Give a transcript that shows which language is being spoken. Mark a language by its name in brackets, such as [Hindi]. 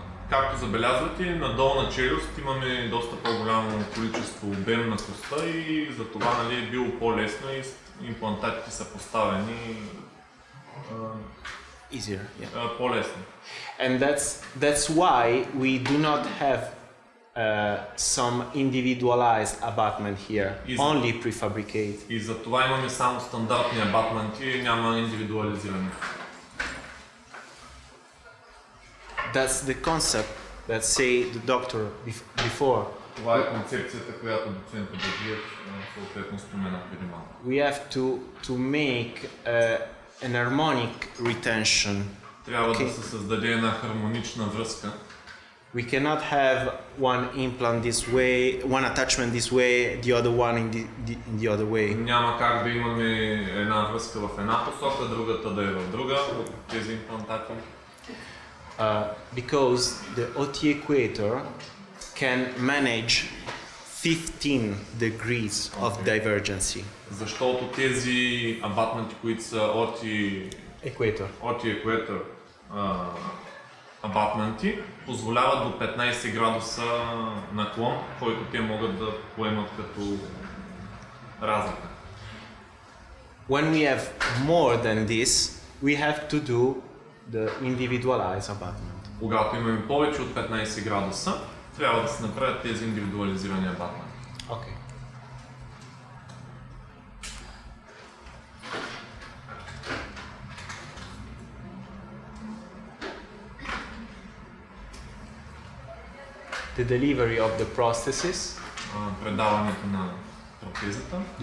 [Bulgarian] Както забелязвате, на долна челюст имаме доста по-голямо количество обем на коста и затова нали, е било по-лесно и имплантатите са поставени [English] Easier, yeah. [Bulgarian] По-лесно. [English] And that's why we do not have some individualized abutment here, only prefabricate. [Bulgarian] И затова имаме само стандартни абатменти и няма индивидуализиране. [English] That's the concept that say the doctor before. [Bulgarian] Това е концепцията, която доцент Баджиев съответно спомена преди малко. [English] We have to make an harmonic retention. [Bulgarian] Трябва да се създаде една хармонична връзка. [English] We cannot have one implant this way, one attachment this way, the other one in the other way. [Bulgarian] Няма как да имаме една връзка в една посока, другата да е в друга от тези имплантати. [English] Because the OT equator can manage 15 degrees of divergency. [Bulgarian] Защото тези абатменти, които са OT equator абатменти, позволяват до 15 градуса наклон, който те могат да поемат като разлика. [English] When we have more than this, we have to do the individualized abutment. [Bulgarian] Когато имаме повече от 15 градуса, трябва да се направят тези индивидуализирани абатменти. [English] Okay. The delivery of the prosthesis, [Bulgarian] предаването на протезата,